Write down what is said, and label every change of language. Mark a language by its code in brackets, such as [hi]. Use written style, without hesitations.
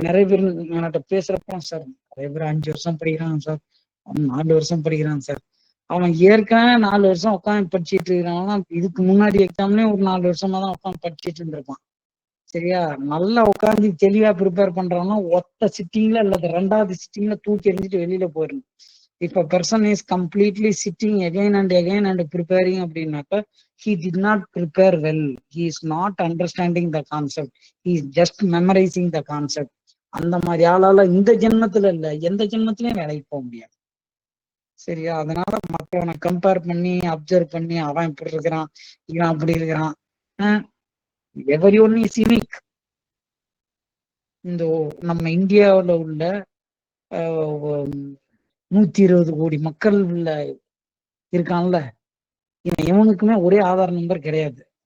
[ta] நிறைய பேர் என்கிட்ட பேசுறப்ப, சார் நிறைய பேர் 5 வருஷம் படிக்கிறான் சார், அவன் 4 வருஷம் படிக்கிறான் சார். அவன் ஏற்கனவே 4 வருஷம் உட்காந்து படிச்சுட்டு இருக்கிறான். இதுக்கு முன்னாடி எக்ஸாம்லயும் ஒரு 4 வருஷமா தான் உட்காந்து படிச்சுட்டு இருந்திருப்பான். சரியா? நல்லா உட்காந்து தெளிவா ப்ரிப்பேர் பண்றவனா ஒத்த சிட்டிங்ல அல்லது 2வது சிட்டிங்ல தூக்கி எறிஞ்சிட்டு வெளியில போயிடணும். [en] If a person is completely sitting again and preparing [ta] அப்படின்னாக்க [en] he did not prepare well. He is not understanding the concept. He is just memorizing the concept. [ta] அந்த மாதிரி ஆளால இந்த ஜென்மத்துல இல்ல, எந்த ஜென்மத்திலயும் வேலைக்கு போக முடியாது. சரியா? அதனால மற்றவனை கம்பேர் பண்ணி அப்சர்வ் பண்ணி அவன் இப்படி இருக்கிறான், இவன் அப்படி இருக்கிறான். [en] Everyone is unique. [ta] இந்த நம்ம இந்தியாவில் உள்ள 120 கோடி மக்கள் இருக்கான்ல, எவனுக்குமே ஒரே ஆதார் நம்பர் கிடையாது.